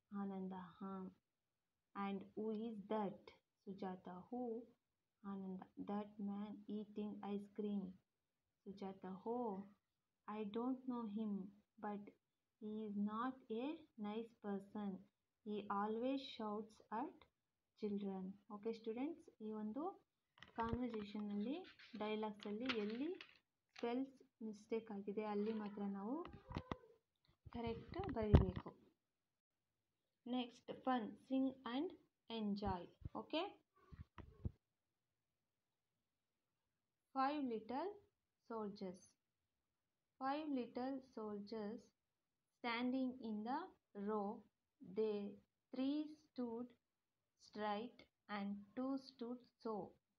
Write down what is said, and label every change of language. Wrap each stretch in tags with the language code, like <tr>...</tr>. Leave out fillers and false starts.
<en>Ananda. And who is that? Sujata. Who? Ananda. That man eating ice cream. Sujata. Oh, I don't know him, but he is not a nice person. He always shouts at children.</en> <kn>Okay students, ಈ ಒಂದು ಕಾನ್ವರ್ಸೇಷನಲ್ಲಿ ಡೈಲಾಗ್ಸಲ್ಲಿ ಎಲ್ಲಿ spells mistake ಆಗಿದೆ ಅಲ್ಲಿ ಮಾತ್ರ ನಾವು correct ಬರೀಬೇಕು.</kn> <en>Next fun, sing and enjoy. Okay, 5 little soldiers. 5 little soldiers standing in the row. They 3 stood straight and 2 stood so.</en>